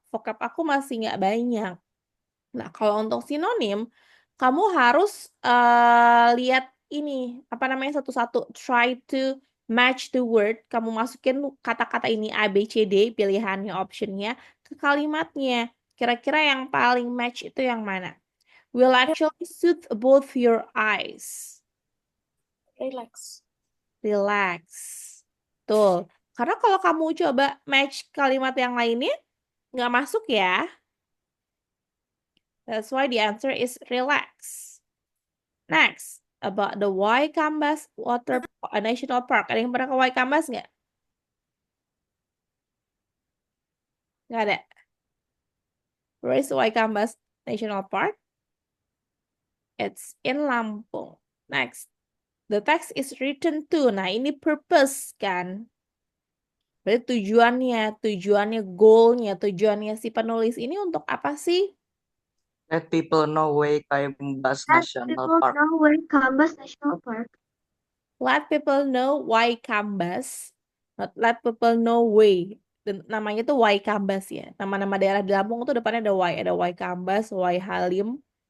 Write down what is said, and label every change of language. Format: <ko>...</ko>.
<id>Vocab aku masih nggak banyak. Nah, kalau untuk sinonim, kamu harus lihat ini, apa namanya, satu-satu.</id> <en>Try to match the word.</en> <id>Kamu masukin kata-kata ini A, B, C, D, pilihannya, optionnya, ke kalimatnya. Kira-kira yang paling match itu yang mana?</id> <en>Will actually soothe both your eyes. Relax. Relax. Tuh.</en> <id>Karena kalau kamu coba match kalimat yang lainnya, nggak masuk ya.</id> <en>That's why the answer is relax. Next, about the Waikambas National Park.</en> <id>Ada yang pernah ke Waikambas nggak? Nggak ada.</id> <en>Where is Waikambas National Park? It's in Lampung. Next, the text is written to.</en> <id>Nah, ini purpose kan. Berarti tujuannya, goalnya, tujuannya si penulis ini untuk apa sih?</id> <en>Let people know Waikambas Let National people Park. know Waikambas National Park. Let people know Waikambas, not let people know way.</en> <id>Dan namanya tuh Waikambas ya. Nama-nama daerah di Lampung tuh depannya ada Y, ada Waikambas, Waihalim.</id>